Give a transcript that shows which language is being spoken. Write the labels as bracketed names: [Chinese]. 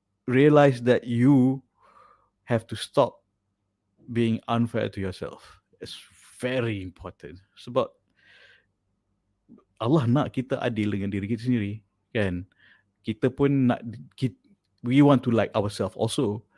[English] Realize that you have to stop being unfair to yourself. It's very important. [Malay] Sebab Allah nak kita adil dengan diri kita sendiri, kan? Kita pun nak, [English] we want to like ourselves also.